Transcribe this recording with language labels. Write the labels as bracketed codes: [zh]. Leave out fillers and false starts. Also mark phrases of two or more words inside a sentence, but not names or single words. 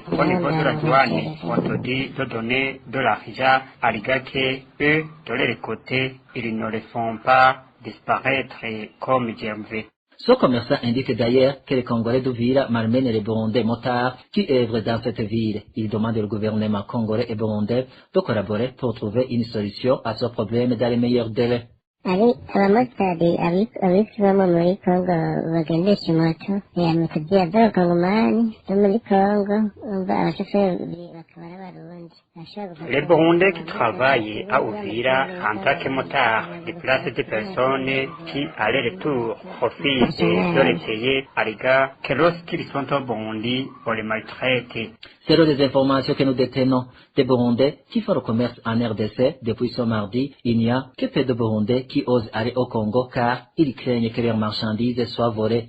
[fr] Au niveau de la douane, on te dit de donner de l'argent à les gars que eux, de leur côté, ils ne les font pas disparaître comme Gervais. Ce commerçant indique d'ailleurs que les Congolais d'Uvira malmènent les Burundais motards qui œuvrent dans cette ville. Il demande au gouvernement congolais et burundais de collaborer pour trouver une solution à ce problème dans les meilleurs délais. [rn] abamotari abisibamo muri Kongo bagendesha moto moto z'abakongomani zo muri Kongo umva abashoferi bakaba ari abarundi. [fr] Les Burundais qui travaillent à Uvira en tant que motards déplacent des personnes qui, à leur retour, profitent de les payer à l'égard que lorsqu'ils sont au Burundi, on les maltraite. Selon les informations que nous détenons des Burundais qui font le commerce en RDC depuis ce mardi, il n'y a que peu de Burundais qui osent aller au Congo car ils craignent que leurs marchandises soient volées.